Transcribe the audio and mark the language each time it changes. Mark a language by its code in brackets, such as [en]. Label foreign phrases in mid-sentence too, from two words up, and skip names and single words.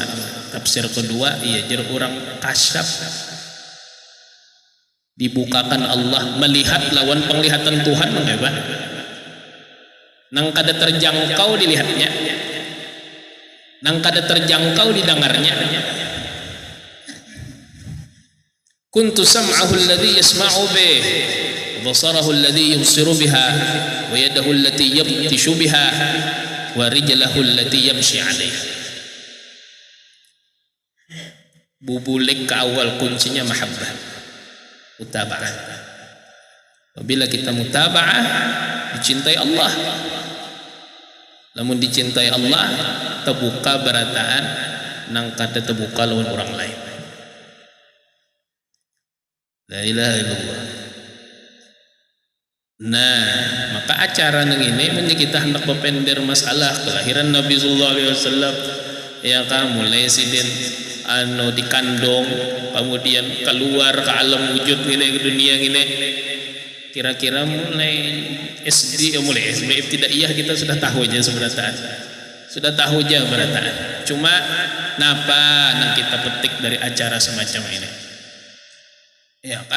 [bjn] Tafsir kedua, iya jar orang kasyaf, dibukakan Allah melihat lawan penglihatan Tuhan mengapa nang kada terjangkau dilihatnya, nang kada terjangkau didengarnya. [ar] كنت سمعه الذي يسمع به وبصره الذي يبصر به ويده التي يبطش بها ورجله التي يمشي عليها. [bjn] Bubulik ke awal kuncinya mahabbah, mutaba'ah. Apabila kita mutaba'ah dicintai Allah, namun dicintai Allah terbuka berataan nang kada terbuka lawan orang lain. [ar] لا إله إلا الله. [bjn] Nah, maka acara nang ini kita hendak berpender masalah kelahiran Nabi [ar] صلى الله عليه وسلم [bjn] ya kan mulai sidin dikandung kemudian keluar ke alam wujud ini ke dunia ini kira-kira mulai SD mulai SD ibtidaiyah kita sudah tahu aja sebenarnya sudah tahu aja berataan cuma napa nang kita petik dari acara semacam ini Ya kah?